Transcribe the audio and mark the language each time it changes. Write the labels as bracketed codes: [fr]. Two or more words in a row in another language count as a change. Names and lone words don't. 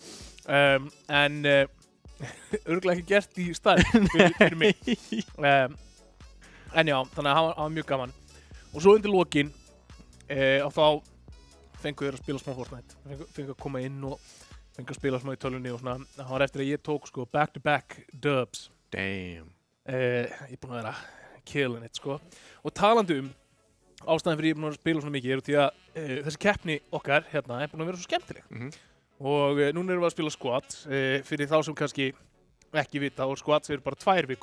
[is] En örugglega ekki gert í staðinn fyrir mig. En já, þannig að það var mjög gaman. Og svo undir lokin og þá fengu þeir að spila smá Fortnite. Fengu að koma inn og fengu að spila smá í tölvunni og svona. Það var eftir að ég tók sko [en] back-to-back dubs. [is] Damn. Ég er búinn að vera [en] killing it, [is] sko. Og talandi ástæðan fyrir ég er búinn að spila svona mikið því að þessi keppni okkar hérna er búinn að vera svo skemmtileg. Og núna erum við að spila squad fyrir þá sem kannski ekki vita og squads eru bara 2 vikur.